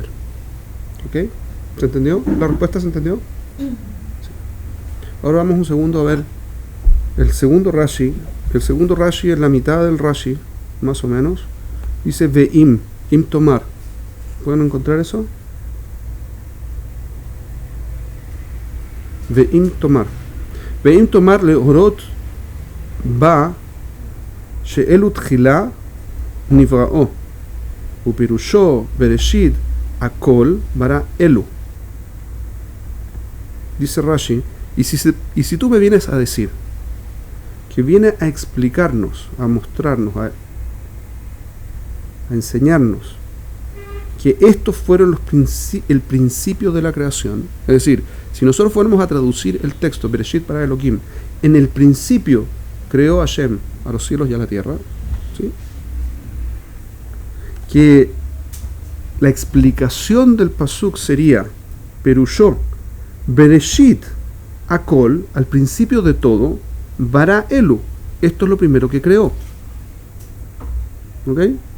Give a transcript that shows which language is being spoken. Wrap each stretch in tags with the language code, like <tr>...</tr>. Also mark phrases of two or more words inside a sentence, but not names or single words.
<es>¿Ok? ¿Se entendió? ¿La respuesta se entendió? Sí. Ahora vamos un segundo a ver el segundo Rashi. El segundo Rashi es la mitad del Rashi, más o menos. Dice</es> <he>ואם, אם תאמר.</he> <es>¿Pueden encontrar eso?</es> <he>ואם תאמר. ואם תאמר להורות בא שאלו תחילה נבראו ופירושו בראשית הכל ברא אלו.</he> <es>Dice Rashi, y si tú me vienes a decir que viene a explicarnos, a mostrarnos, a enseñarnos que estos fueron el principio de la creación, es decir, si nosotros fuéramos a traducir el texto</es> <he>בראשית ברא אלהים,</he> <es>en el principio creó Hashem a los cielos y a la tierra, ¿sí? Que la explicación del pasuk sería</es> <he>פירושו בראשית הכל,</he> <es>al principio de todo,</es> <he>ברא אלו,</he> <es>esto es lo primero que creó. ¿Ok?</es>